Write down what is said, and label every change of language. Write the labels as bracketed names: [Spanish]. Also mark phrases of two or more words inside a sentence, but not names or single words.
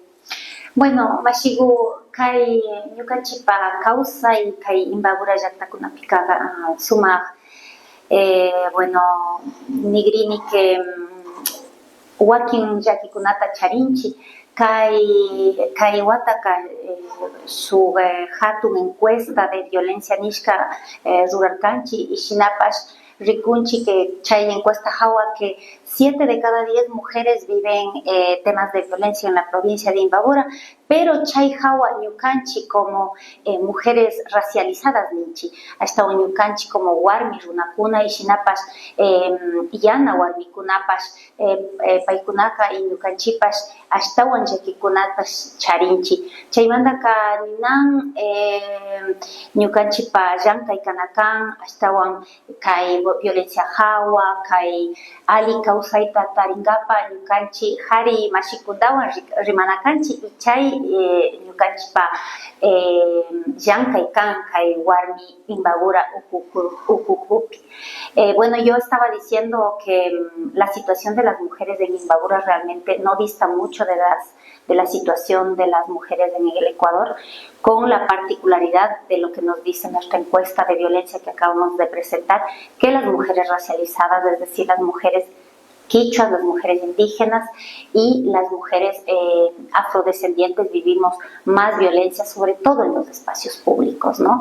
[Quechua] Bueno, mashigu kay ñukanchikpa kawsay kay Imbabura llaqtakunapika sumaq bueno nigrini que wakin llakikunata charinchi kay wataka su hatun [Spanish] encuesta de violencia [Quechua] nishka rurarkanchi y shinapash rikunchi que chay encuesta hawa [Spanish] que 7 de cada 10 mujeres viven temas de violencia en la provincia de Imbabura, pero [Quechua] chay hawa ñukanchi [Spanish] como mujeres racializadas [Quechua] ninchi, hasta ñukanchi como warmi runakuna y shinapash yana warmikunapash paykunaka y ñukanchipash hasta llakikunapash charinchi chaymantaka ninan ñukanchipa llankay kanakan hasta kay violencia hawa kay ali kawsayta taringapa ñukanchi hari mashikuntawan rimanakanchi y chay ñukanchipa llankay kan kay warmi Imbabura ukukupi. [Spanish] Bueno, yo estaba diciendo que la situación de las mujeres en Imbabura realmente no dista mucho de la situación de las mujeres en el Ecuador, con la particularidad de lo que nos dice nuestra encuesta de violencia que acabamos de presentar, que las mujeres racializadas, es decir, las mujeres quichuas, las mujeres indígenas y las mujeres afrodescendientes vivimos más violencia, sobre todo en los espacios públicos, ¿no?